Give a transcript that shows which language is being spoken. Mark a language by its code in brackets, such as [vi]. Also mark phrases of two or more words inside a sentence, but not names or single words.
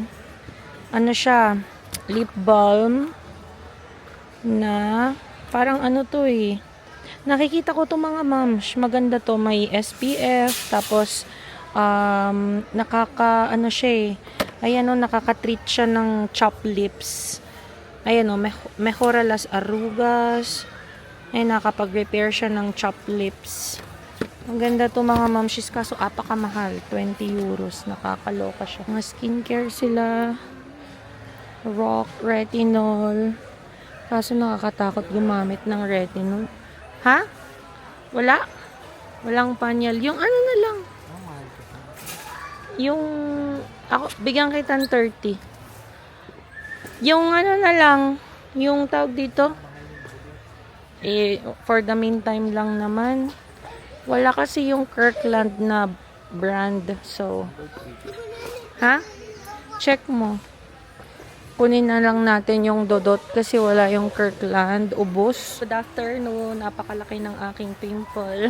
[tl] Ano siya? Lip balm. Na, parang to eh. Nakikita ko to mga moms. Maganda to. May SPF. Tapos, siya eh. Ayan, oh, nakaka-treat siya ng [en] chapped lips. [tl] Ayan, [es] oh, mejora las arrugas. [tl] Ay, nakapag-repair siya ng [en] chopped lips. [tl] Ang ganda to mga mamshis, kaso apakamahal. 20 euros. Nakakaloka siya. Mga skincare sila. Rock, retinol. Kaso nakakatakot gumamit ng retinol. Ha? Wala? Walang panyal. Yung na lang. Yung, bigyan kita ng 30. Yung na lang. Yung tawag dito. [en] For the meantime [tl] lang naman. Wala kasi yung Kirkland na brand. So, ha? Check mo. Kunin na lang natin yung Dodot kasi wala yung Kirkland. [en] Ubos. Good afternoon. [tl] Napakalaki ng aking pimple.